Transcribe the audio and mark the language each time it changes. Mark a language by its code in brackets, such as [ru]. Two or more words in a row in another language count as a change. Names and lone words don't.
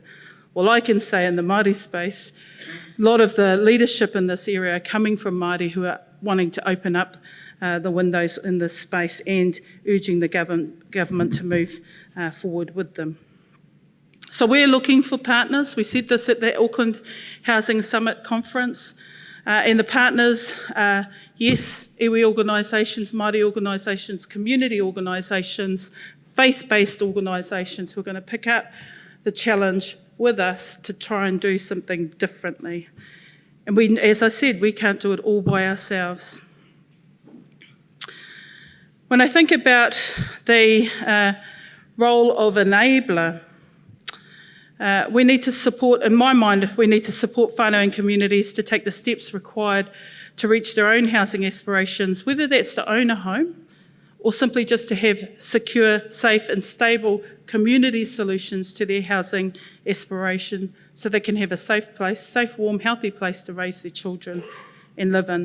[en] Well, I can say in the Māori space, a lot of the leadership in this area are coming from Māori who are wanting to open up the windows in this space and urging the government to move forward with them. So we're looking for partners. We said this at the Auckland Housing Summit conference. And the partners are, yes, iwi organisations, Māori organisations, community organisations, faith-based organisations who are going to pick up the challenge with us to try and do something differently. And we, as I said, we can't do it all by ourselves. When I think about the role of enabler, we need to support, in my mind, we need to support whānau and communities to take the steps required to reach their own housing aspirations, whether that's to own a home or simply just to have secure, safe and stable community solutions to their housing aspiration so they can have a safe place, safe, warm, healthy place to raise their children and live in.